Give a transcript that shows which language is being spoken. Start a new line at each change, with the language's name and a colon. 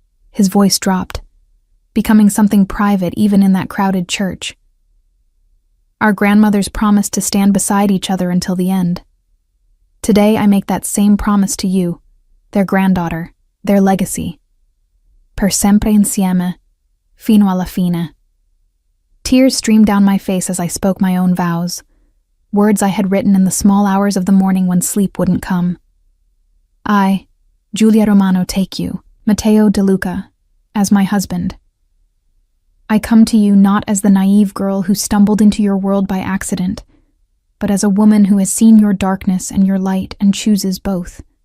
English: His voice dropped, becoming something private even in that crowded church. Our grandmothers promised to stand beside each other until the end. Today I make that same promise to you, their granddaughter, their legacy.
Italian: Per sempre insieme, fino alla fine.
English: Tears streamed down my face as I spoke my own vows, words I had written in the small hours of the morning when sleep wouldn't come. I, Giulia Romano, take you, Matteo De Luca, as my husband. I come to you not as the naive girl who stumbled into your world by accident, but as a woman who has seen your darkness and your light and chooses both.